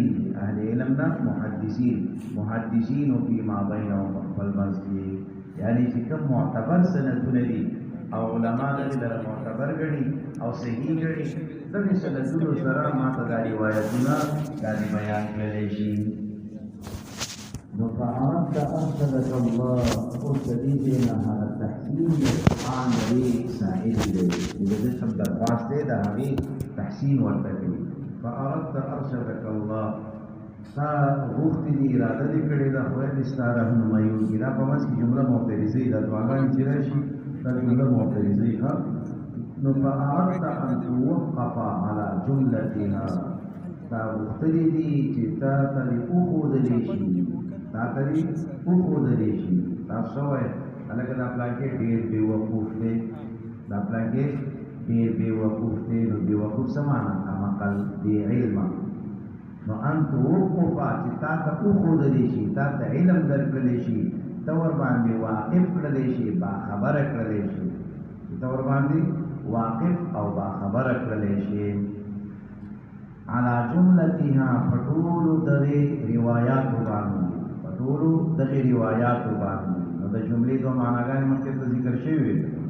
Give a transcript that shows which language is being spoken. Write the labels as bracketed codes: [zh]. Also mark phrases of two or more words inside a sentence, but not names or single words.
[ps] اهل علم نه محدثینو [ar] فيما بینهم [ps] خپل منځ کې یعنی چې کوم معتبر سندونه دي او علما دې لره معتبر ګڼي او صحیح ګڼي دغه سندونو سره ما ته دا روایتونه دا بیان کړلی شي نو [ar] فعرفت ارشدك الله [ps] قلت دې نه هغه تحسین عن دې سائل دی دې څه درخواست دی دا هغې تحسین ورته کوي [ar] فعرفت ارشدك الله [ps] تا غوښتې دي اراده دې کړې ده خدای دې ستا رهنمایي وکړي دا په منځ کې جمله معترضه دا دعاګانې چې راشي دا جمله معترضه ښه نو [ar] فأردت أن توقف على جملتها [ps] تا غوښتلې دي چې تا ته دې وښودلی شي تا څه وایې هلکه دا پلانکې ډېر بېوقوف دی دا پلانکې ډېر بېوقوف دی نو بېوقوف څه معنا کمعقل بېعلمه نو [ar] ان توقفه [ps] چې تا ته وښودلی شي تا ته علم درکړلی شي ته ورباندې واقف کړلی شي باخبره کړلی شي ته ورباندې واقف او باخبره کړلی شي [ar] على جملتها [ps] پټولو دغې روایاتو باندې نو د جملې دوه معناګانې مخکې ته ذکر شوي وي